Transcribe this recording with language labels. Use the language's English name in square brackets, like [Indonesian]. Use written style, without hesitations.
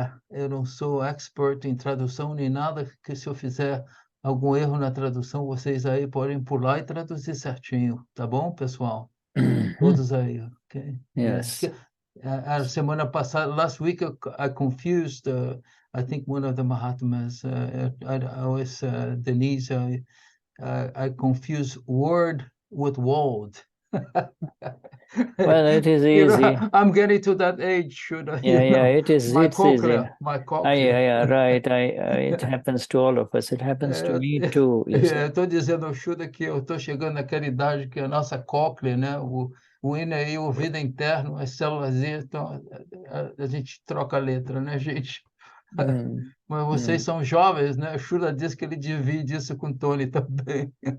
[Portuguese] Eu não sou expert em tradução nem nada, que se eu fizer algum erro na tradução, vocês aí podem pular e traduzir certinho, tá bom, pessoal? Todos aí, ok? [English] Yes. [Portuguese] A semana passada, [English] last week, I confused, I think one of the Mahatmas, I was Denise, I confused word with world. Well, it is easy. I'm getting to that age, Shuddha. It is. My It's cochlea, easy. my cochlea. Right. It happens to all of us. It happens to me too. [Portuguese] Estou dizendo ao Shuddha que eu estou chegando naquela idade que a nossa cóclea, né, o INEI, o ouvido interno, as células, então a gente troca a letra, né, gente? Mas vocês são jovens, né? O Shuddha diz que ele divide isso com o Tony também.